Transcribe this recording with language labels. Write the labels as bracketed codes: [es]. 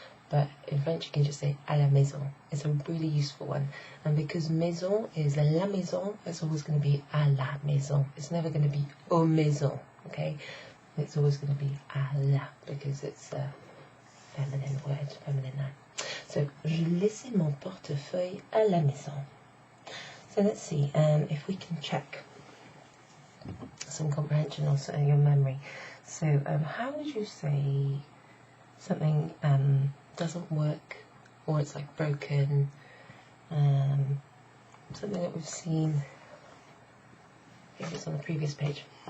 [en] But in French, you can just say [fr] à la maison. [en] It's a really useful one. And because maison is [fr] la maison, [en] it's always going to be [fr] à la maison. [en] It's never going to be [fr] au maison, [en] okay? It's always going to be [fr] à la, [en] because it's a feminine word, feminine noun. [fr] So, j'ai laissé mon portefeuille à la maison. [en] So let's see if we can check some comprehension, also your memory. So how would you say something doesn't work, or it's like broken, something that we've seen, I think it's on the previous page.